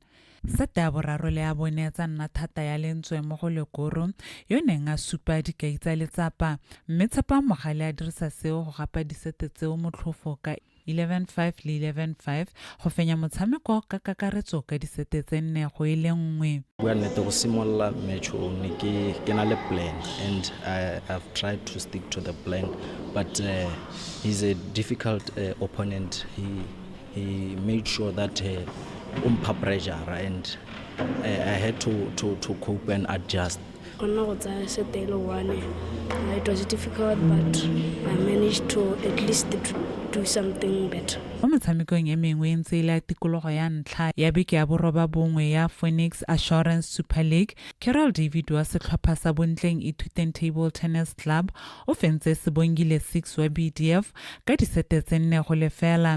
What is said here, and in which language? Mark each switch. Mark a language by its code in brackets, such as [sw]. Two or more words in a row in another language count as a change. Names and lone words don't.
[tn] Sete ya boraro le ya bone tsa nna thata ya lentswe mo go Lekoro yo neng a supa dikai tsa letsapa mme Tshepam Mogale a dirisa seo go gapa disete tseo motlhofo ka 11-5 le 11-5 go fenya motshameko ka kakaretso ka disete tse 4 go e le nngwe. Bua nnete go simolola match o ne ke na le plan [en] and I've tried to stick to the plan but he's a difficult opponent. He made sure that pressure and I had to cope and adjust. It was difficult, but I managed to at least do something better. [tn] Mo motshamekong e mengwe ntse ile tikologo ya ntlha ya beke ya boroba bongwe ya Phoenix Assurance Super League, Carol David wa setlhopha sa bontleng Ithuteng Table Tennis Club o fentse sebongile 6 wa BDF ka disete tse 4 go lefela.